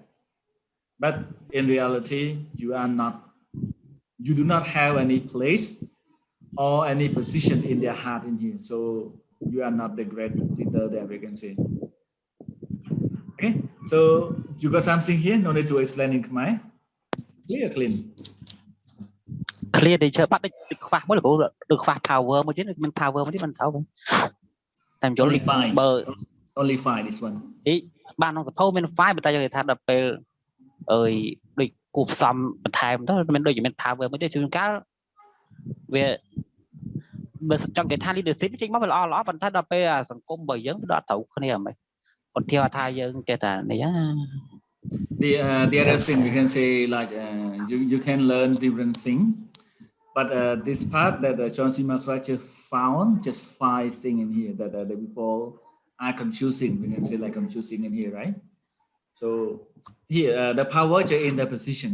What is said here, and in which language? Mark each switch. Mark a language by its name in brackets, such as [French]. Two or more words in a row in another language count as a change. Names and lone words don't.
[English] But in reality, you are not, you do not have any place or any position in their heart in here. So you are not the great leader that we can say. Okay, so you got something here, no need to explain in Khmer. Clear, clean. [Khmer] clear ដែលជើបាត់ដូចខ្វះមួយលោកដូចខ្វះ power មួយទៀតមិន power មួយទៀតមិនត្រូវតែចូល [English] Only fine. [Khmer] បើ [English] Only fine this one. [Khmer] អីបានក្នុងសភៅមាន file តែយើងនិយាយថាដល់ពេលអើយដូចគូផ្សំបន្ថែមទៅមិនដូចមាន power មួយទៀតជួនកាលវាបើចង់និយាយថា leadership ចេញមកវាល្អប៉ុន្តែដល់ពេលសង្គមរបស់យើងវាដល់ត្រូវគ្នាហ្មងប៉ុន្តែថាយើងគេថានេះ [English] The other thing we can say like you can learn different things, but this part that John C. Maxwell just found just 5 things in here that the people are confusing. We can say like confusing in here, right? So here the power in the position.